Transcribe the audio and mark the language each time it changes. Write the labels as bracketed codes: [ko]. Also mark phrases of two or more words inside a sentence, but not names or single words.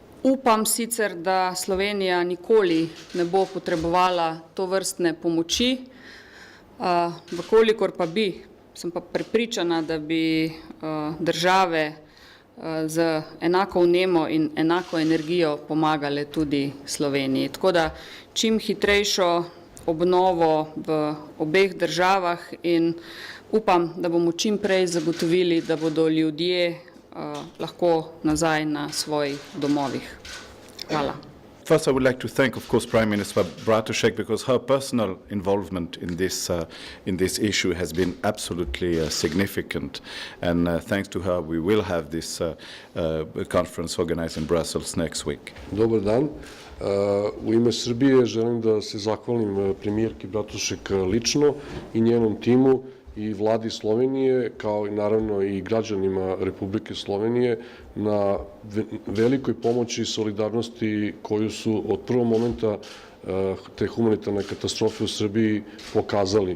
[sl] Upam sicer, da Slovenija nikoli ne bo potrebovala tovrstne pomoči, vkolikor pa bi, sem pa prepričana, da bi države z enako vnemo in enako energijo pomagale tudi Sloveniji. Tako da čim hitrejšo obnovo v obeh državah in upam, da bomo čim prej zagotovili, da bodo ljudje lahko nazaj na svojih domovih. Hvala. [en] First, I would like to thank, of course, Prime Minister Bratušek, because her personal involvement in this issue has been absolutely significant. And thanks to her, we will have this conference organized in Brussels next week. [sr] Dobar dan. U ime Srbije želim da se zahvalim premijerki Bratušek lično i njenom timu i vladi Slovenije, kao i naravno i građanima Republike Slovenije na velikoj pomoći i solidarnosti koju su od prvog momenta te humanitarne katastrofe u Srbiji pokazali.